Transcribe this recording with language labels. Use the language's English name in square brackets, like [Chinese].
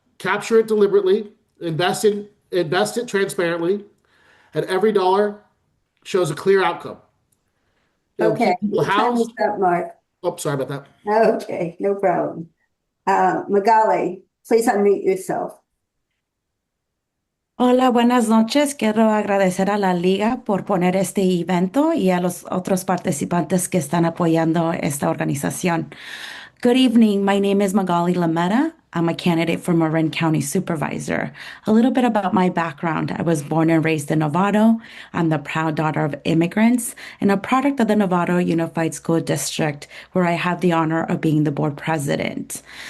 [English] Capture it deliberately, invest it transparently, and every dollar shows a clear outcome. It'll Okay. keep people What time housed. is that, Mark? Oh, sorry about that. Okay, no problem. Magali, please unmute yourself. [Spanish] Hola, buenas noches. Quiero agradecer a la Liga por poner este evento y a los otros participantes que están apoyando esta organización. [English] Good evening. My name is Magali Lametta. I'm a candidate for Marin County Supervisor. A little bit about my background. I was born and raised in Novato. I'm the proud daughter of immigrants and a product of the Novato Unified School District, where I have the honor of being the board president.